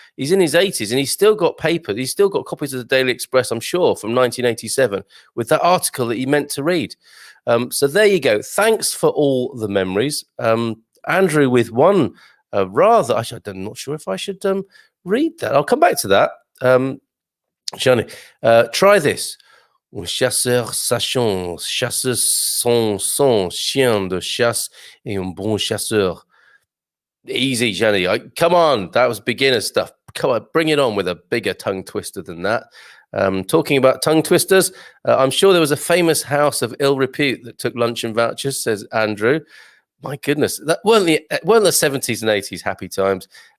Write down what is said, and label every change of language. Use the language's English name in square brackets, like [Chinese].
[English] He's in his 80s and he's still got paper. He's still got copies of the Daily Express, I'm sure, from 1987 with that article that he meant to read. So there you go. Thanks for all the memories. Andrew with one I'm not sure if I should read that. I'll come back to that. Johnny, try this. [French] Un chasseur sachant, chasser son chien de chasse et un bon chasseur. [English] Easy, Jenny. Come on, that was beginner stuff. Come on, bring it on with a bigger tongue twister than that. Talking about tongue twisters, I'm sure there was a famous house of ill repute that took luncheon vouchers, says Andrew. My goodness, that weren't the 70s and 80s happy times.